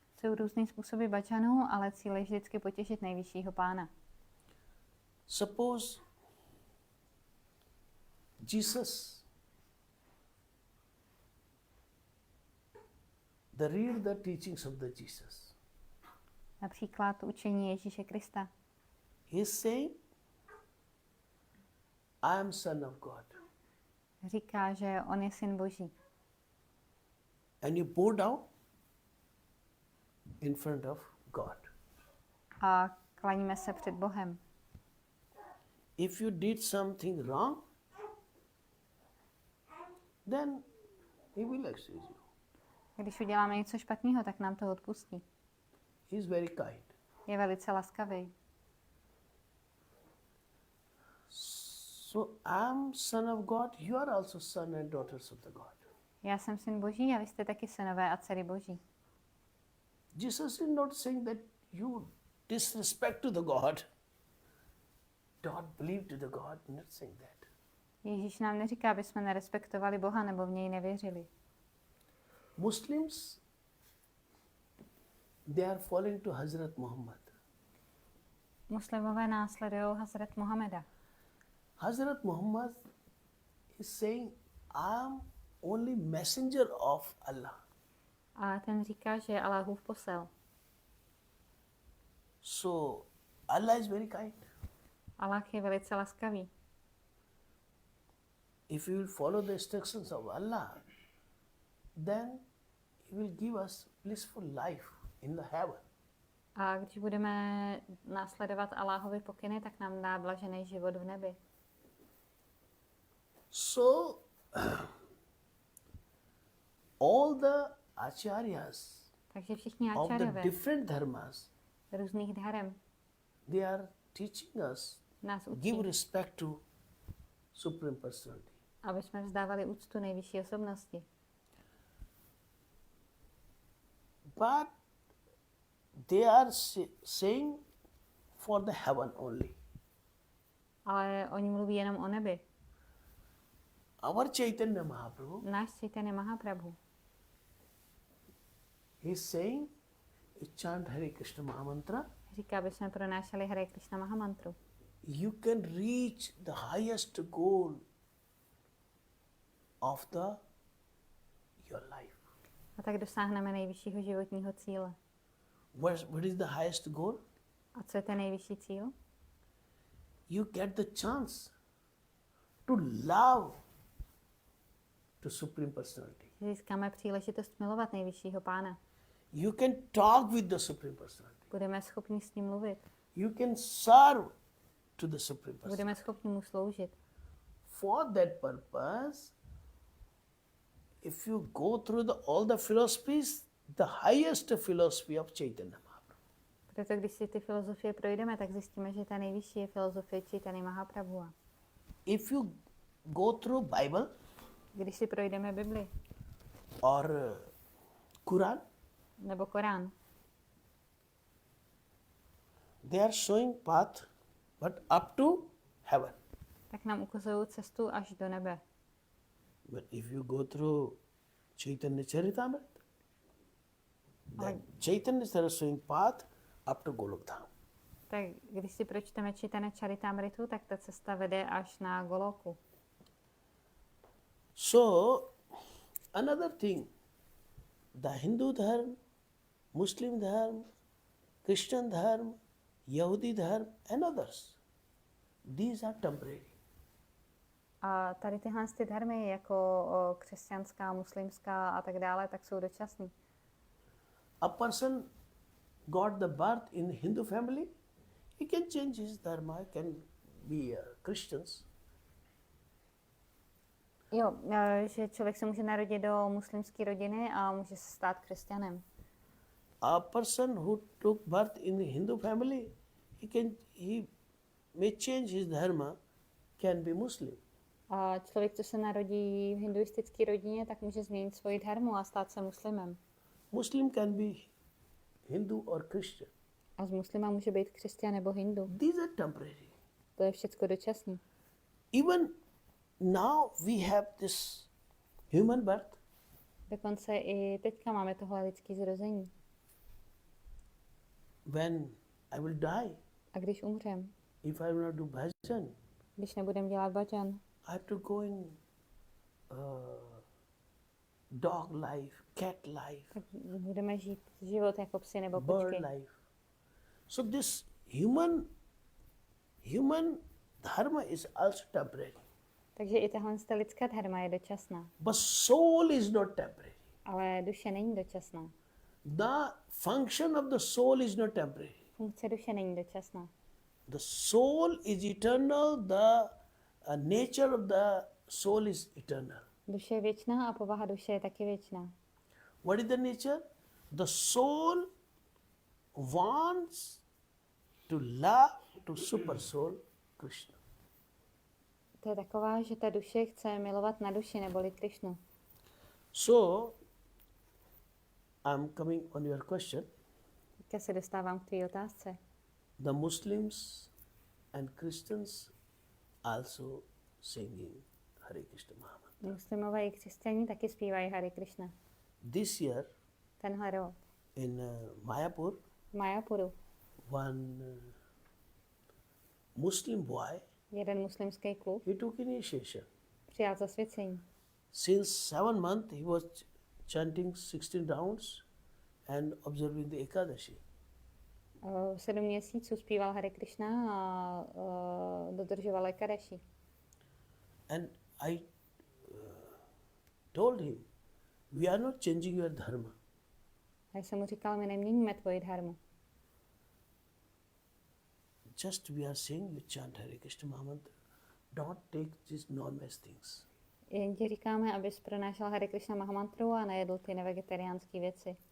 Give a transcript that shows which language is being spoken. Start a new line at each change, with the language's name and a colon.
Czech: Jsou různý způsoby bhajanů, ale cíl je vždycky potěšit nejvyššího pána.
English: Suppose Jesus, the teachings of the Jesus,
Czech: Například učení Ježíše Krista.
English: he is saying, I am Son of God.
Czech: Říká, že on je syn Boží.
English: And you bow down in front of God.
Czech: A klaníme se před Bohem.
English: If you did something wrong, then he will excuse you.
Czech: Když uděláme něco špatného, tak nám to odpustí.
English: He is very kind.
Czech: Je velice laskavý.
English: So I am Son of God, you are also son and daughters of the God.
Czech: Já jsem syn Boží a vy jste taky synové a dcery Boží.
English: Jesus is not saying that you disrespect to the God, don't believe to the God, not saying that.
Czech: Ježíš nám neříká, aby jsme nerespektovali Boha nebo v něj nevěřili.
English: Muslims, they are following to Hazrat Muhammad.
Czech: Muslimové následují Hazrat Mohameda.
English: Hazrat Muhammad is saying, I am only messenger of Allah.
Czech: A ten říká, že je Allahův posel.
English: So Allah is very kind.
Czech: Allah je velice laskavý.
English: If you will follow the instructions of Allah, then He will give us blissful life in the heaven.
Czech: A když budeme následovat Allahovi pokyny, tak nám dá blažený život v nebi.
English: So all the acharyas
Czech: Takže všichni
English: of the
Czech: áčárové
English: different dharmas,
Czech: různých dharem
English: they are teaching us
Czech: nás učí,
English: give respect to Supreme Personality.
Czech: aby jsme vzdávali úctu nejvyšší osobnosti.
English: But they are saying for the heaven only.
Czech: Ale oni mluví jenom o nebi.
English: Our Chaitanya Mahaprabhu,
Czech: Náš Chaitanya Mahaprabhu
English: he is saying, you chant Hare Krishna Mahamantra,
Czech: říká, aby jsme pronášeli Hare Krishna Mahamantru.
English: you can reach the highest goal of your life.
Czech: A tak dosáhneme nejvyššího životního cíle.
English: What is the highest goal?
Czech: A co je ten nejvyšší cíl?
English: You get the chance to love to Supreme Personality.
Czech: Získáme příležitost milovat nejvyššího pána.
English: You can talk with the Supreme Personality.
Czech: Budeme schopni s ním mluvit.
English: You can serve to the Supreme Personality.
Czech: Budeme schopni mu sloužit.
English: For that purpose, if you go through all the philosophies, the highest philosophy of Chaitanya Mahaprabhu.
Czech: Proto když si ty filozofie projdeme, tak zjistíme, že ta nejvyšší je filozofie Chaitanya Mahaprabhu.
English: If you go through Bible
Czech: Když si projdeme Bibli
English: or Quran,
Czech: nebo Korán,
English: they are showing path, but up to heaven.
Czech: tak nám ukazují cestu až do nebe.
English: But if you go through Chaitanya Charitamrita, then Chaitanya is showing path up to Golokdham.
Czech: Tak když si pročteme Chaitanya Charitamritu, tak ta cesta vede až na Goloku.
English: So, another thing, the Hindu dharma, Muslim dharma, Christian dharma, Yahudi dharma, and others, these are temporary.
Czech: A tady tyhle ty dharmy, jako křesťanská, muslimská a tak dále, tak jsou dočasný.
English: A person got the birth in Hindu family, he can change his dharma, he can be Christians.
Czech: Jo, že člověk se může narodit do muslimské rodiny a může se stát křesťanem.
English: A person who took birth in the Hindu family, he may change his dharma, can be Muslim.
Czech: A člověk, co se narodí v hinduistické rodině, tak může změnit svoji dharmu a stát se muslimem.
English: Muslim can be Hindu or Christian.
Czech: A z muslima může být křesťan nebo hindu.
English: These are temporary.
Czech: To je všecko dočasné.
English: Even now we have this human birth.
Czech: Dokonce i teďka máme tohle lidské zrození.
English: When I will die,
Czech: A když umřem,
English: if I will not do bhajan,
Czech: když nebudeme dělat bhajan,
English: I have to go in dog life, cat life,
Czech: tak budeme žít život jako psy nebo
English: bird
Czech: kočky.
English: life. So this human dharma is also temporary.
Czech: Takže i tahle lidská dharma je dočasná.
English: But soul is not temporary.
Czech: Ale duše není dočasná.
English: The function of the soul is not temporary.
Czech: Funkce duše není dočasná.
English: The soul is eternal, the nature of the soul is eternal.
Czech: Duše je věčná a povaha duše je taky věčná.
English: What is the nature? The soul wants to love to super soul Krishna.
Czech: To je taková, že ta duše chce milovat na duši neboli Krišnu.
English: So, I'm coming on your question.
Czech: Teďka se dostávám k tvý otázce.
English: The Muslims and Christians also singing Hare Krishna Mahamantra.
Czech: Muslimové i křesťané taky zpívají Hare Krishna.
English: This year
Czech: Tenhle rok
English: in Mayapur,
Czech: v Mayapuru
English: one Muslim boy,
Czech: jeden muslimský klub
English: he took initiation.
Czech: přijal zasvěcení.
English: Since 7 months he was chanting 16 rounds and observing the Ekadashi.
Czech: 7 měsíců zpíval Hare Krishna a dodržoval Ekadashi.
English: And I told him, we are not changing your dharma.
Czech: A já jsem mu říkal, my neměníme tvoji dharmu.
English: Just we are saying you chant Hare Krishna Mahamantra. Don't take these non-veg things.
Czech: Jen ti říkáme, abys pronášel Hare Krishna Mahamantru a nejedl ty nevegetariánské věci.